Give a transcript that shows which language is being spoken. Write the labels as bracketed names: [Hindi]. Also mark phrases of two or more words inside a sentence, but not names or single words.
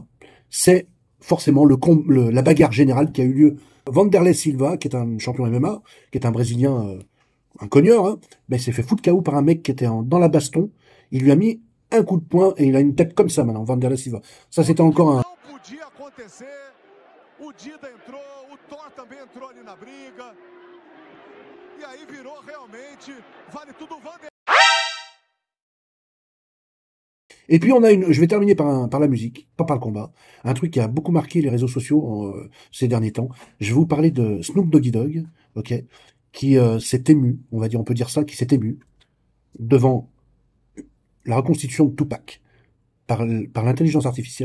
[French] C'est forcément la bagarre générale qui a eu lieu. Wanderlei Silva, qui est un champion MMA, qui est un Brésilien, un cogneur, hein, ben, il s'est fait foutre KO par un mec qui était dans la baston. Il lui a mis un coup de poing et il a une tête comme ça maintenant, Wanderlei Silva. Ça, c'était encore un... [Portuguese] O Dida entrou, o Thor também entrou ali na briga. E aí virou realmente, vale tudo Wanderlei. [French] Et puis on a je vais terminer par la musique, pas par le combat, un truc qui a beaucoup marqué les réseaux sociaux ces derniers temps. Je vais vous parler de Snoop Doggy Dogg, ok, qui s'est ému, on peut dire ça, qui s'est ému devant la reconstitution de Tupac par l'intelligence artificielle.